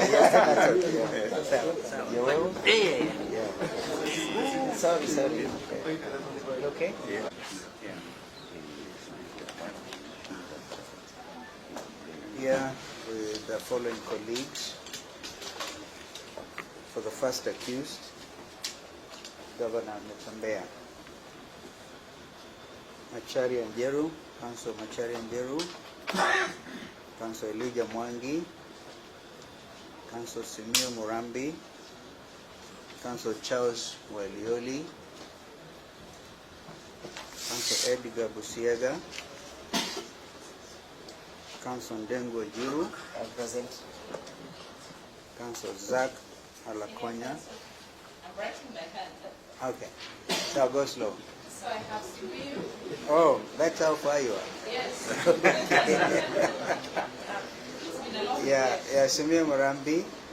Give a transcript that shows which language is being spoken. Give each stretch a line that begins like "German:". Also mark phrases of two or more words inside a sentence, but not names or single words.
English: Yeah. Sorry. Okay? Yeah. Here with the following colleagues. For the first accused, Governor Natembeya, Macharia Njeru, Council Macharia Njeru, Council Elijah Mwangi, Council Simio Murambi, Council Charles Walioli, Council Edgar Busiega, Council Ndengo Jiru, present. Council Zach Alakonya. I'm writing my hand. Okay. So go slow. So I have Subiu. Oh, that's how far you are. Yes. Yeah, Simio Murambi.